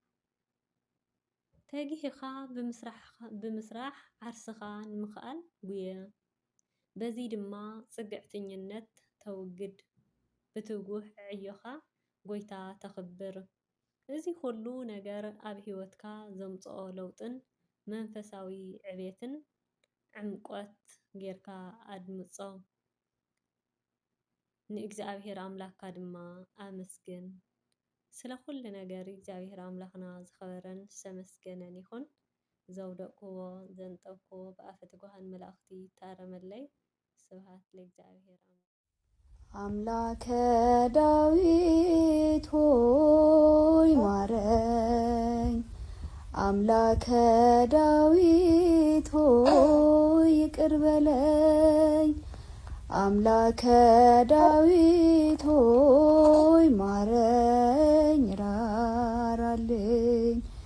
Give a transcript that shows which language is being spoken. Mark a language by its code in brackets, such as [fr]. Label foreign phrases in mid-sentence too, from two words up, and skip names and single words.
[ti] ተጊህኻ ብምስራሕ ዓርስኻ ንምኽኣል ጉየ። በዚ ድማ ጽግዕተኝነት ተውግድ። ብትጉህ ዕዮኻ ጐይታ ተኽብር። እዚ ኩሉ ነገር ኣብ ህይወትካ ዘምጽኦ ለውጥን መንፈሳዊ ዕቤትን ዕምቆት ጌርካ ኣድምጾ። ንእግዚኣብሔር ኣምላኽካ ድማ ኣመስግን። ስለ ኩሉ ነገር እግዚኣብሔር ኣምላኽና ዝኸበረን ዝተመስገነን ይኹን። ዘውደቅዎ ዘንጠብክዎ ብኣፈ ትጉሃን መላእኽቲ ታረመለይ። [gez] ስብሐት ለእግዚአብሔር [am] አምላከ ዳዊት ሆይ ማረኝ። አምላከ ዳዊት ሆይ ይቅር በለኝ። አምላከ ዳዊት ሆይ ማረኝ ራራልኝ።